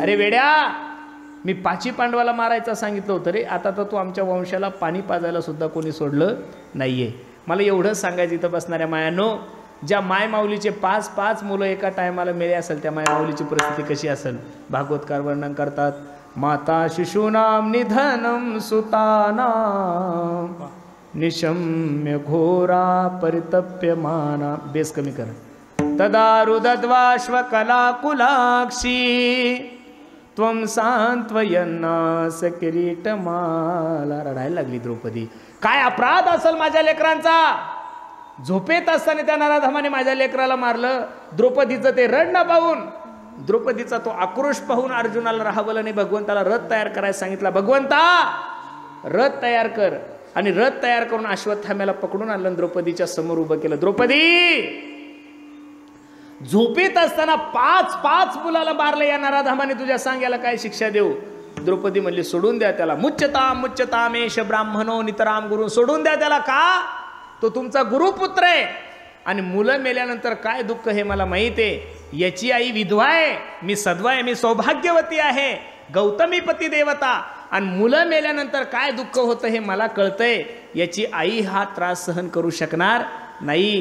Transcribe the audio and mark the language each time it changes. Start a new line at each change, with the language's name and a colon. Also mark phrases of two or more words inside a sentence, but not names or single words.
Marathi: अरे वेड्या, मी 5 पांडवाला मारायचं सांगितलं होतं रे. आता तर तू आमच्या वंशाला पाणी पाजायला सुद्धा कोणी सोडलं नाहीये. मला एवढंच सांगायचं इथं बसणाऱ्या मायानो, ज्या मायमाऊलीचे 5 मुलं एका टायमाला मेले असेल, त्या मायमाऊलीची परिस्थिती कशी असेल. भागवतकार वर्णन करतात,
Sanskrit: माता शिशूनाम निधनम सुतानाम निशम्य घोरा परितप्यमाना.
Marathi: बेस कमी कर.
Sanskrit: तदा रुदद्वाश्व कलाकुलाक्षी त्वं सांत्वयन्नास किरीटमाला.
Marathi: रडायला लागली द्रौपदी. काय अपराध असेल माझ्या लेकरांचा? झोपेत असताना त्या नराधमाने माझ्या लेकराला मारलं. द्रौपदीचं ते रडणं पाहून, द्रौपदीचा तो आक्रोश पाहून अर्जुनाला राहावलं नाही. भगवंताला रथ तयार करायला सांगितला. भगवंता रथ तयार कर. आणि रथ तयार करून अश्वत्थाम्याला पकडून आणलं, द्रौपदीच्या समोर उभं केलं. द्रौपदी, झोपेत असताना 5 मुलाला मारलं या नराधमाने, तुझ्या सांग याला काय शिक्षा देऊ? द्रौपदी म्हणली सोडून द्या त्याला.
Sanskrit: मुच्यतामेश ब्राह्मणो नितराम गुरु.
Marathi: सोडून द्या त्याला. का? तो तुमचा गुरुपुत्र आहे. आणि मुलं मेल्यानंतर काय दुःख हे मला माहिती आहे. याची आई विधवा आहे, मी सद्वा आहे, मी सौभाग्यवती आहे, गौतमी पती देवता. आणि मुलं मेल्यानंतर काय दुःख होतं हे मला कळतंय. याची आई हा त्रास सहन करू शकणार नाही.